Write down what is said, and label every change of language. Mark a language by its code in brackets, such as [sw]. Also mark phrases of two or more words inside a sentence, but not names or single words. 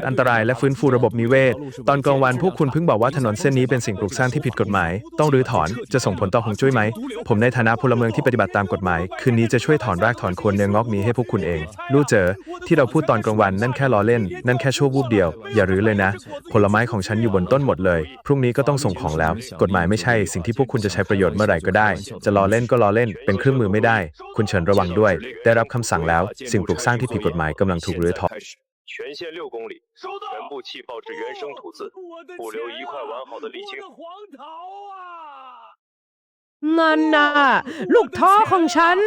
[th] อันตรายและฟื้นฟูระบบนิเวศตอนกลางวันพวกคุณเพิ่งบอกว่าถนนเส้นนี้เป็นสิ่งปลูกสร้างที่ผิดกฎหมายต้องรื้อถอนจะส่งผลต่อฮวงจุ้ยไหมผมในฐานะพลเมืองที่ปฏิบัติตามกฎหมายคืนนี้จะช่วยถอนรากถอนโคนเนื้องอกนี้ให้พวกคุณเองลู่เจอที่เราพูดตอนกลางวันนั่นแค่ล้อเล่นนั่นแค่ชั่ววูบเดียวอย่ารื้อเลยนะผลไม้ของฉันอยู่บนต้นหมดเลยพรุ่งนี้ก็ต้องส่งของแล้วกฎหมายไม่ใช่สิ่งที่พวกคุณจะใช้ประโยชน์เมื่อไหร่ก็ได้จะล้อเล่นก็ล้อเล่นเป็นเครื่องมือไม่ได้คุณเชิญระวังด้วยได้รับคำสั่งแล้วสิ่งปลูกสร้างที่ผิดกฎหมายกำลังถูกรื้อถอน [zh] 全线6公里，全部气泡至原生土质，不留一块完好的沥青。黄桃啊！ [th] นั่นน่ะลูกท้อของฉัน